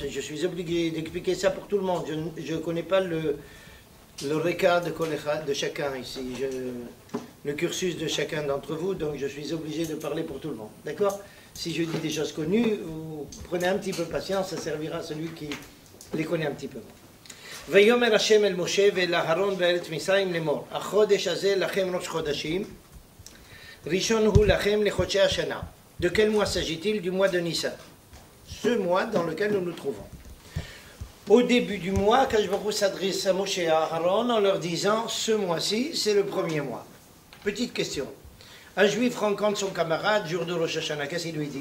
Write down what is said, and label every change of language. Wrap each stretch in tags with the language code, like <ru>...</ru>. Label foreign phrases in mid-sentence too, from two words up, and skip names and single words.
<fr>Je suis obligé d'expliquer ça pour tout le monde. Je ne connais pas le réca de chacun ici, le cursus de chacun d'entre vous, donc je suis obligé de parler pour tout le monde. D'accord? Si je dis des choses connues, vous prenez un petit peu de patience, ça servira à celui qui les connaît un petit peu.</fr> <he>ויאמר השם אל משה ואל אהרון בארץ מצרים לאמור, החודש הזה לכם ראש חודשים, ראשון הוא לכם לחודשי השנה.</he> <fr>De quel mois s'agit-il? Du mois de Nissan. Ce mois dans lequel nous nous trouvons. Au début du mois,</fr> <he>הקדוש ברוך הוא</he> <fr>s'adresse à Moshe et à Aaron en leur disant, ce mois-ci, c'est le premier mois. Petite question. Un juif rencontre son camarade, jour de Rosh Hashanah, qu'est-ce qu'il lui dit?</fr>